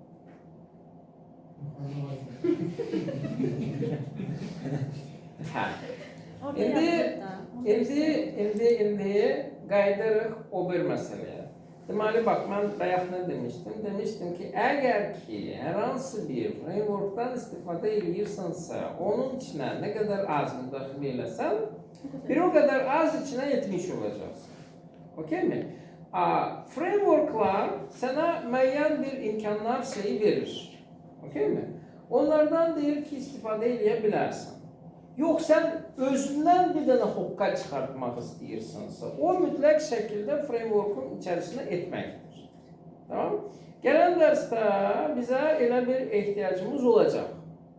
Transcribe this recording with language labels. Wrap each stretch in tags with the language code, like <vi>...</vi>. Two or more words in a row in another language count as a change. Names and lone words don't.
<az>İndi qayıdırıq o bir məsələyə. Deməli, bak, mən bayaq nə demiştim? Demiştim ki, əgər ki, hər hansı bir frameworkdan istifadə edirsənsə, onun</az> <tr>içine ne kadar az</tr> <az>müdaxilə eləsən, bir</az> <tr>o kadar az içine etmiş</tr> <az>olacaqsın. Okey mi? Frameworklar sana müəyyən bir imkanlar verir. Okey mi? Onlardan deyir ki, istifadə edə bilərsən. Yox, sən özündən bir dənə hokka çıxartmaq istəyirsənsə, o mütləq şəkildə framework'un içərisinə etməkdir. Tamam? Gələn dərsdə bizə elə bir ehtiyacımız olacaq.</az>